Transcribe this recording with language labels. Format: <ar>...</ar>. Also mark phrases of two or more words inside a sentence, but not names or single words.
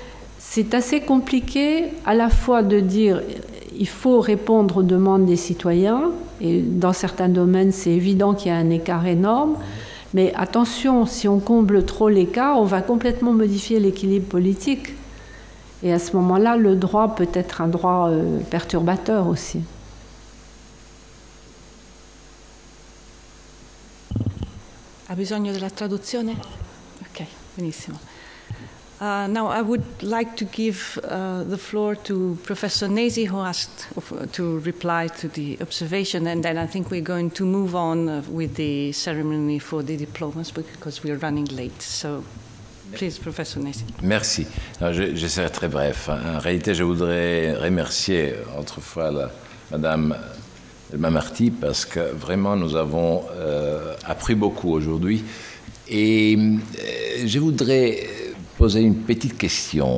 <fr>Donc c'est assez compliqué à la fois de dire il faut répondre aux demandes des citoyens, et dans certains domaines c'est évident qu'il y a un écart énorme, mais attention, si on comble trop l'écart, on va complètement modifier l'équilibre politique. Et à ce moment-là, le droit peut être un droit perturbateur aussi.</fr> <it>Ha bisogno della traduzione? Ok, benissimo.</it> <en>Now I would like to give the floor to Professor Nesi, who asked to reply to the observation, and then I think we're going to move on with the ceremony for the diplomas because we're running late. So, please, Professor Nesi.</en> <fr>Merci. Je serai très bref. En réalité, je voudrais remercier autrefois Madame Delma Marty parce que vraiment nous avons appris beaucoup aujourd'hui. Et je voudrais poser une petite question.</fr>